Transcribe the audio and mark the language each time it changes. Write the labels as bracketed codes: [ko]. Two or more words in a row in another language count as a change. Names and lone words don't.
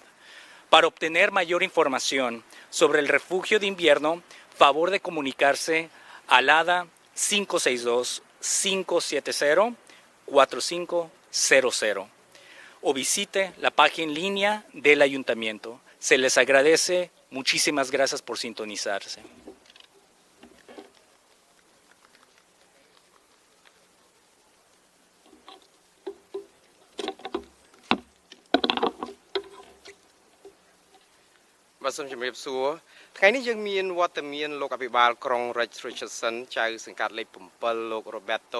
[es] Para obtener mayor información sobre el refugio de invierno, favor de comunicarse al ADA 562-570-4500 o visite la página en línea del ayuntamiento. Se les agradece. Muchísimas gracias por sintonizarse. [km] Bàសូមជម្រាបសួរថ្ងៃនេះយើងមានវត្តមានលោកអភិបាលក្រុង Richardson ចៅសង្កាត់លេខ7លោក Roberto